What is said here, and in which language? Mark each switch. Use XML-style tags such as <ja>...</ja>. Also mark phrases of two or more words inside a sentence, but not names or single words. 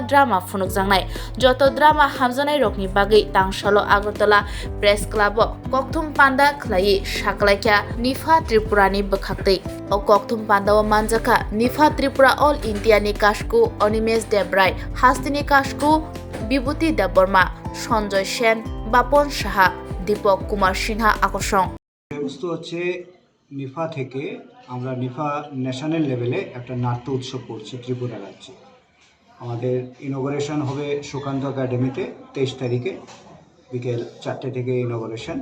<trp>drama phunukjangnai joto drama hamjanai rokni bagui tangsalo Agartala Press Club Kokthum Panda khlai saklaikya Nifa Tripurani bokhaktei o Kokthum Panda o manjaka Nifa Tripura All India ni Kashku Animesh Debrai Hastini Kashku Bibhuti Debbarma Sanjoy Sen Bapon Saha দীপক কুমার সিনহা আকর্ষণ</trp> <bn>বস্তু হচ্ছে নিফা থেকে আমরা নিফা</bn> <en>national level</en> <bn>একটা নাট্য উৎসব করছি ত্রিপুরা রাজ্যে। আমাদের ইনোগ্রেশন হবে সুকান্ত একাডেমিতে 23 তারিখে বিকেল 4টে থেকে ইনোগ্রেশন।</bn>